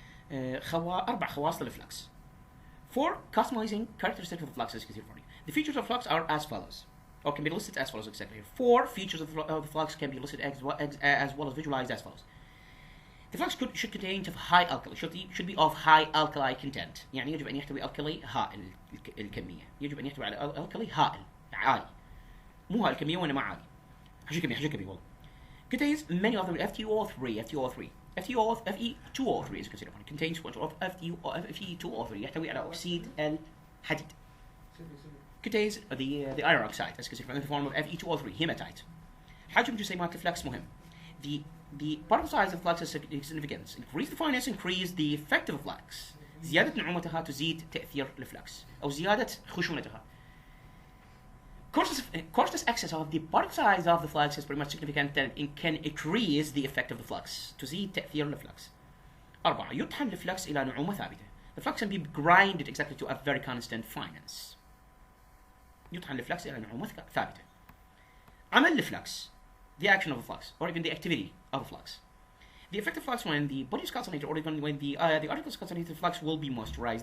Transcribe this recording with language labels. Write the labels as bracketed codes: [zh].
[ar] أربع خواص للفلكس. [en] For customizing characteristics of the flux as you can see in front of you. The features of flux are as follows, or can be listed as follows exactly here. 4 features of the flux can be listed as well as visualized as follows. The flux should contain high alkali, should be of high alkali content. [ar] يعني يجب أن يحتوي alkali هائل الكمية. يجب أن يحتوي على alkali هائل عالي. مو هائل الكمية وإنما عالي. حجي كمية والله. [en] Contains many of them FeO3 Fe2O3 as you can see here. Contains much of Fe2O3 [ar] يحتوي على أكسيد الحديد. [en] Contains the iron oxide as you can see in the form of Fe2O3 hematite. [ar] حجم جسيمات الفلكس مهم. [en] The particle size of flux is significant. Increase the fineness, increase the effect of flux. [ar] زيادة نعومتها تزيد تأثير الفلكس أو زيادة خشونتها. [en] Coarseness excess of the particle size of the flux is pretty much significant and it can increase the effect of the flux. [ar] تزيد تأثير الفلكس. 4. يطحن الفلكس إلى نعومة ثابتة. [en] The flux can be grinded exactly to a very constant fineness. [ar] يطحن الفلكس إلى نعومة ثابتة. عمل الفلكس, [en] the action of the flux, or even the activity of the flux. The effect of flux when the body is calcinated, or even when the articles calcinated, the flux will be moisturized.